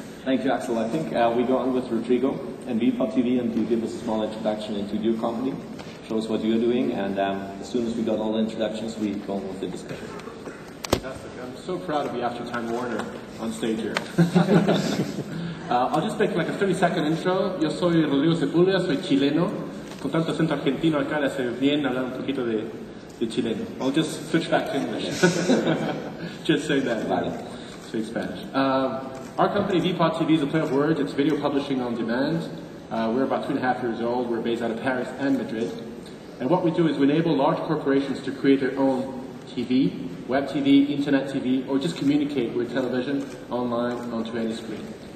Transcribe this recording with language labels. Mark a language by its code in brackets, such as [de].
[en] Thank you, Axel. I think we go on with Rodrigo and VPOD TV, and you give us a small introduction into your company, show us what you're doing, and as soon as we got all the introductions, we go on with the discussion. Fantastic. I'm so proud to be after Time Warner on stage here. I'll just make like a 30-second intro. [es] Yo soy Rodrigo Sepúlveda, soy chileno. Con tanto acento argentino acá le hace bien hablar un poquito de chileno. [en] I'll just switch back to English. Just say that. Speak Spanish. Our company, VPOD TV, is a play of words. It's video publishing on demand. We're about 2.5 years old. We're based out of Paris and Madrid. And what we do is we enable large corporations to create their own TV, web TV, internet TV, or just communicate with television, online, onto any screen.